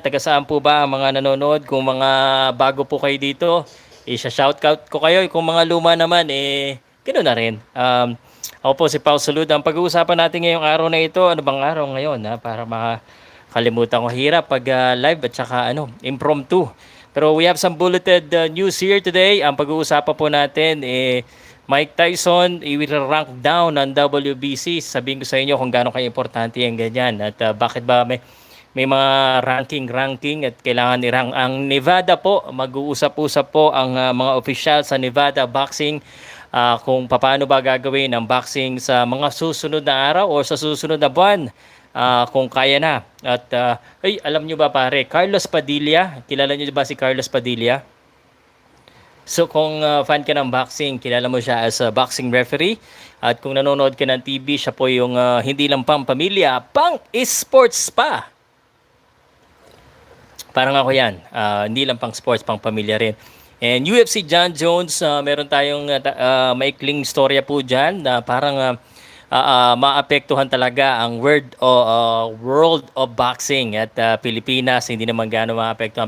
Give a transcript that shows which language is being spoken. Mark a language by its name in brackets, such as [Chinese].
[Filipino] Taga saan po ba ang mga nanonood? Kung mga bago po kayo dito, shoutout ko kayo. Kung mga luma naman, ganoon na rin. Ako po si Pow Salud. Ang pag-uusapan natin ngayong araw na ito, ano bang araw ngayon? Para makalimutan ko hirap pag live at saka impromptu. [English] Pero we have some bulleted news here today. [Filipino] Ang pag-uusapan po natin, Mike Tyson, [English] will rank down [Filipino] ng WBC. Sabihin ko sa inyo kung gaano ka-importante yung ganyan. At bakit ba may mga ranking at kailangan i-rank. Ang Nevada po, mag-uusap-usap po ang mga official sa Nevada Boxing kung paano ba gagawin ang boxing sa mga susunod na araw o sa susunod na buwan. Kung kaya na. At alam nyo ba pare, Carlos Padilla, kilala nyo ba si Carlos Padilla? So kung fan ka ng boxing, kilala mo siya [English] as a boxing referee. [Filipino] At kung nanonood ka ng TV, siya po yung hindi lang pang pamilya, pang esports pa. Parang ako yan, hindi lang pang sports, pang pamilya rin. And UFC Jon Jones, meron tayong maikling storya po dyan na parang maapektuhan talaga ang world of boxing at Pilipinas, hindi naman gaano maapektuhan.